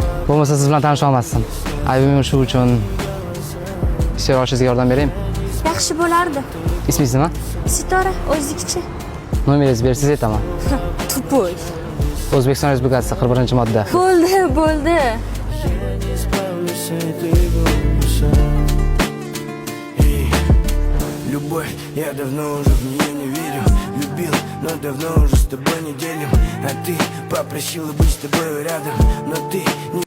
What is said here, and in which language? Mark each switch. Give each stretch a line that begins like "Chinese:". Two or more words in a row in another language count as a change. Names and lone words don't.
Uzbek: Bo'lmasa siz bilan tanisha olmasdim. Aybim shu uchun ish olishingizga yordam beraymi? Yaxshi bo'lardi. Ismingiz nima? Sitora, o'zingizcha. Nomeringizni bersangiz aytaman. Tupoy. O'zbekiston Respublikasi 41-modda. Bo'ldi.
Russian: Любовь, я давно уже в нее не верю. Любил, но давно уже с тобой не делим. А ты попросила быть с тобой рядом, но ты не